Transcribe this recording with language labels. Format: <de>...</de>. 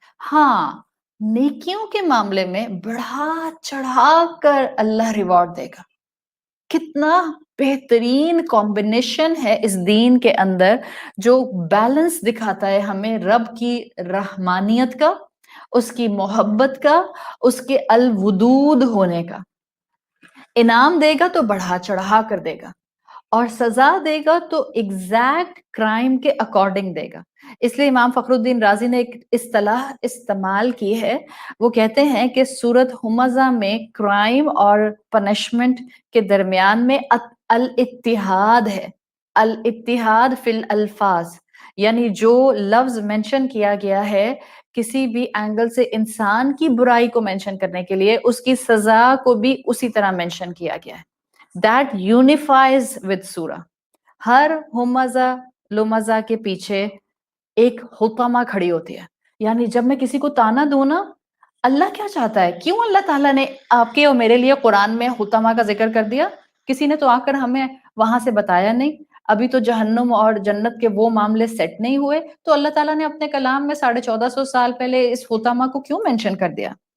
<ur>ہاں, نیکیوں کے معاملے میں بڑھا چڑھا کر اللہ ریوارڈ دے گا. کتنا بہترین کمبینیشن ہے اس دین کے اندر, جو بیلنس دکھاتا ہے ہمیں رب کی رحمانیت کا, اس کی محبت کا, اس کے الودود ہونے کا. انعام دے گا تو بڑھا چڑھا کر دے گا, اور سزا دے گا تو ایگزیکٹ کرائم کے اکارڈنگ دے گا. اس لیے امام فخر الدین رازی نے ایک اصطلاح استعمال کی ہے, وہ کہتے ہیں کہ سورۃ ہمزہ میں کرائم اور پنشمنٹ کے درمیان میں الاتحاد ہے,</ur> <ar>الاتحاد فی الالفاظ,</ar> <ur>یعنی جو لفظ مینشن کیا گیا ہے کسی بھی اینگل سے انسان کی برائی کو مینشن کرنے کے لیے, اس کی سزا کو بھی اسی طرح مینشن کیا گیا ہے.</ur> <en>That unifies with surah.</en> <ur>ہر ہمزہ لمزہ کے پیچھے ایک حطامہ کھڑی ہوتی ہے. یعنی جب میں کسی کو تانا دوں نا, اللہ کیا چاہتا ہے, کیوں اللہ تعالیٰ نے آپ کے اور میرے لیے قرآن میں حطامہ کا ذکر کر دیا؟ کسی نے تو آ کر ہمیں وہاں سے بتایا نہیں, ابھی تو جہنم اور جنت کے وہ معاملے سیٹ نہیں ہوئے, تو اللہ تعالیٰ نے اپنے کلام میں 1450 سال پہلے اس حطامہ کو کیوں مینشن کر دیا؟</ur>